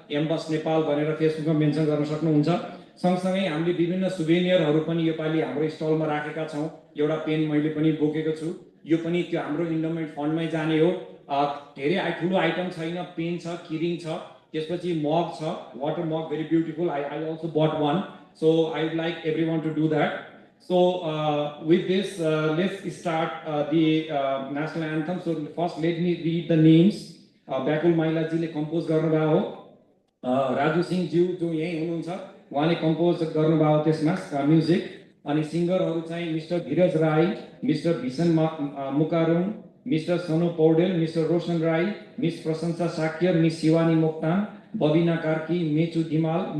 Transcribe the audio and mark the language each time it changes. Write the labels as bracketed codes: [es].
[ne] MBUST Nepal भनेर फेसबुकमा mention गर्न सक्नुहुन्छ. सँगसँगै हामीले विभिन्न सुभेनियरहरू पनि योपालि हाम्रो स्टलमा राखेका छौं. एउटा पेन मैले पनि बोकेको छु. यो पनि त्यो हाम्रो इन्डोमेन्ट फन्डमै जाने हो. धेरै ठुलो आइटम छैन. पेन छ, किरिङ छ, त्यसपछि मग छ, water mug, [en] Very beautiful. I also bought one, so I would like everyone to do that. So with this, let's start the national anthem. So first, let me read the names. [ne] Bakul Mailaजीले compose गर्नुभएको हो. राजु सिंह ज्यू जो यही हुनुहुन्छ उहाँले compose गर्नुभएको त्यसमा music. अनि सिंगरहरू चाहिँ मिस्टर धीरज राई, मिस्टर भीषण मुकारुङ, मिस्टर सनु पौडेल, मिस्टर रोशन राई, मिस प्रशंसा साक्यर, मिस शिवानी मोक्तान, बबिना कार्की, मेचु धिमाल.